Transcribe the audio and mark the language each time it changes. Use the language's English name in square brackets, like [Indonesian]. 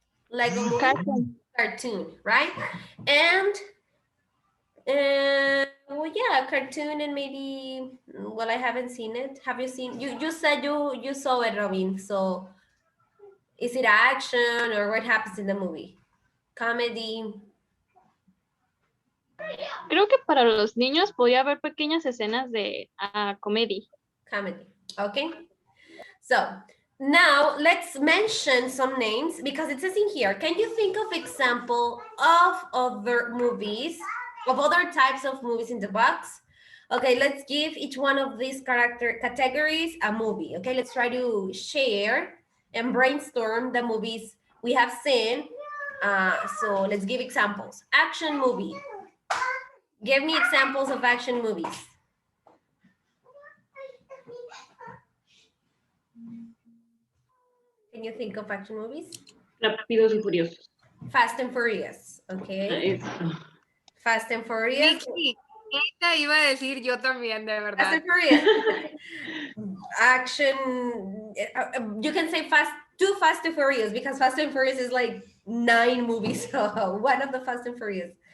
[English] Lego movie? Cartoon, right? And well, yeah, cartoon and maybe, well, I haven't seen it. Have you seen, you said you saw it, Robin. So is it action or what happens in the movie? Comedy? [Spanish] Creo que para los niños podía haber pequeñas escenas de comedy. [English] Comedy, okay. So now let's mention some names because it says in here, can you think of example of other movies, of other types of movies in the box? Okay, let's give each one of these categories a movie. Okay, let's try to share and brainstorm the movies we have seen. So let's give examples. Action movie. Give me examples of action movies. Can you think of action movies? [Spanish] Rápidos y Furiosos. [English] Fast and Furious, okay. [Spanish] Eso. [English] Fast and Furious. [Spanish] Vicky, esta iba a decir yo también, de [English] Fast [Spanish] verdad. [English] and Furious. Action, you can say two Fast and Furious because Fast and Furious is like 9 movies. So one of the Fast and Furious.